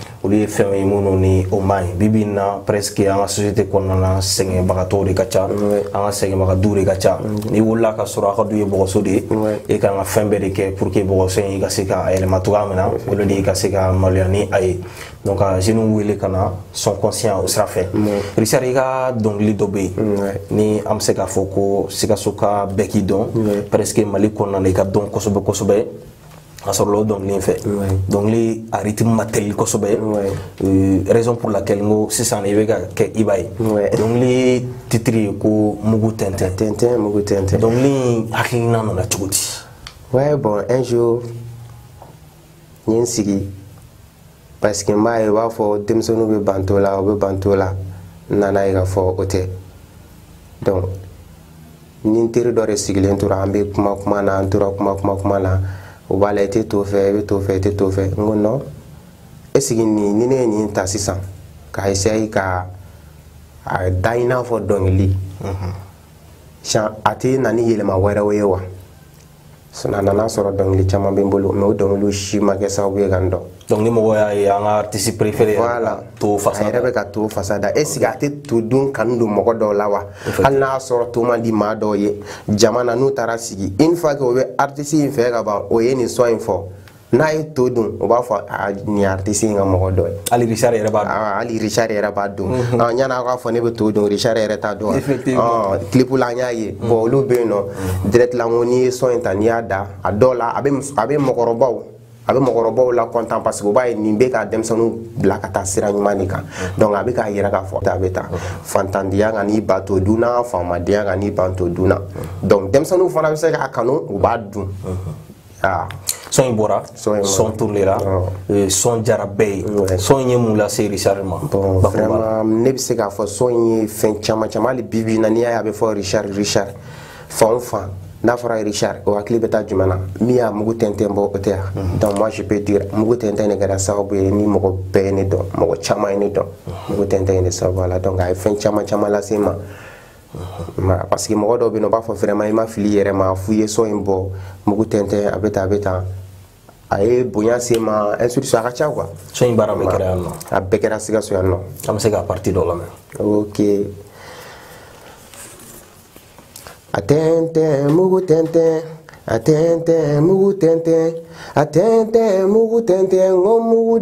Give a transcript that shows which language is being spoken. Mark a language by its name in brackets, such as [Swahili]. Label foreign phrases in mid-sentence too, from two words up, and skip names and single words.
[Bambara] olu ye fɛn ye minnu ni o man ɲi bibi in na presque an ka société kɔnɔna na sɛgɛnbagatɔw de ka ca an ka sɛgɛnbagaduw de ka ca n'i wulila ka sɔrɔ a ka du ye bɔgɔso de ye e kan ka fɛn bɛɛ de kɛ [French] pour que [Bambara] bɔgɔso in ka se ka yɛlɛma cogoya min na o de ye ka se ka maloya ni a ye donc ka jeunes wele ka na [French] sont conscients [Bambara] o sira fɛ Richard i ka dɔnkili dɔ bɛ yen ni an bɛ se k'a fɔ ko Sikaso ka bɛɛ k'i dɔn presque Mali kɔnɔna na i ka dɔn kosɛbɛ kosɛbɛ a sɔrɔla o dɔnkili in fɛ dɔnkili a rythme ma teli kosɛbɛ [French] raison pour laquelle [Bambara] n ko sisan i bɛ ka kɛ Iba ye dɔnkili titre ye ko Mugu Tɛntɛn Mugu Tɛntɛn dɔnkili in hakilina nana cogo di [French] ouais bon un jour [Bambara] n ye n sigi [French] parce que [Bambara] n b'a ye u b'a fɔ denmisɛnninw bɛ banto la u bɛ banto la n nana ye k'a fɔ o tɛ donc ni n teri dɔ de sigilen tora an bɛ kuma na an tora kuma na o b'a la i tɛ to fɛ i bɛ to fɛ i tɛ to fɛ n ko [French] non est-ce que [Bambara] ni ne ye nin ta sisan k'a essayer ka a da i n'a fɔ dɔnkili a tɛ na ni yɛlɛma wɛrɛw ye wa a nana sɔrɔ dɔnkili caman bɛ n bolo mais o dɔnkiliw si ma kɛ sababu ye ka n dɔn donc ni mɔgɔ y'a ye an ka [French] artiste préféré [Bambara] voilà to fasa a yɛrɛ bɛ ka to fasa da est-ce que a tɛ to dun kanu don mɔgɔ dɔw la wa hali n'a sɔrɔ to man di maa dɔw ye jama na n'u taara sigi [French] une fois que [Bambara] o bɛ artiste in fɛ ka ban o ye nin son in fɔ n'a ye to dun o b'a fɔ nin artiste in ka mɔgɔ dɔ ye hali Richard yɛrɛ b'a dɔn hali Richard yɛrɛ b'a dɔn yanni a k'a fɔ ne bɛ to dun Richard yɛrɛ t'a dɔn clip la an y'a ye bon olu bɛ yen nɔ direct la n ko n'i ye son in ta n'i y'a da a dɔw la a bɛ mɔgɔkɔrɔbaw la [French] content parce que [Bambara] o b'a ye nin bɛ ka denmisɛnninw bila ka taa sira ɲuman de kan donc a bɛ k'a yɛrɛ k'a fɔ a bɛ taa fantandenya ka n'i ban to dun na faamadiya ka n'i ban to dun na donc denmisɛnninw fana bɛ se k'a kanu u b'a dun son in bɔra son tournera son jara bɛɛ ye son in ye mun lase Richard ma [French] bon vraiment [Bambara] ne bɛ se k'a fɔ son in ye fɛn caman hali bibi in na n'i y'a ye a bɛ fɔ Richard fan o fan n'a fɔra Richard o hakili bɛ taa jumɛn na min y'a Mugu Tɛntɛn bɔ o tɛ yan donc [French] moi je peux dire [Bambara] Mugu Tɛntɛn de kɛra sababu ye ni mɔgɔ bɛɛ ye ne dɔn mɔgɔ caman ye ne dɔn Mugu Tɛntɛn ye ne sababu la donc a ye fɛn caman lase n ma [French] parce que [Bambara] mɔgɔ dɔw bɛ yen nɔ u b'a fɔ vraiment i ma fili yɛrɛ ma f'u ye son in bɔ Mugu Tɛntɛn a bɛ tan a ye bonya se ma [French] ainsi de suite [Bambara] a ka ca quoi son in baara bɛɛ kɛra yan nɔ a bɛɛ kɛra Sikaso yan nɔ an bɛ se k'a partie dɔ lamɛn ok a tɛntɛn Mugu Tɛntɛn a tɛntɛn Mugu Tɛntɛn a tɛntɛn Mugu Tɛntɛn n ko mugu